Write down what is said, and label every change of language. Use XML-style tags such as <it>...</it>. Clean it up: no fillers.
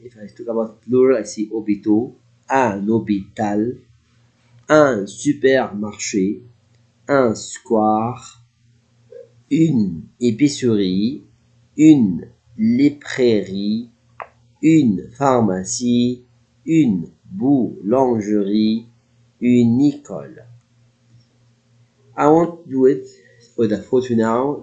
<en>If I talk about plural, I say hôpital.</en> <fr>Un hôpital, un supermarché, un square, une épicerie, une librairie, une pharmacie, une boulangerie, une école.</fr> <en>I want to do it for the photo now.</en>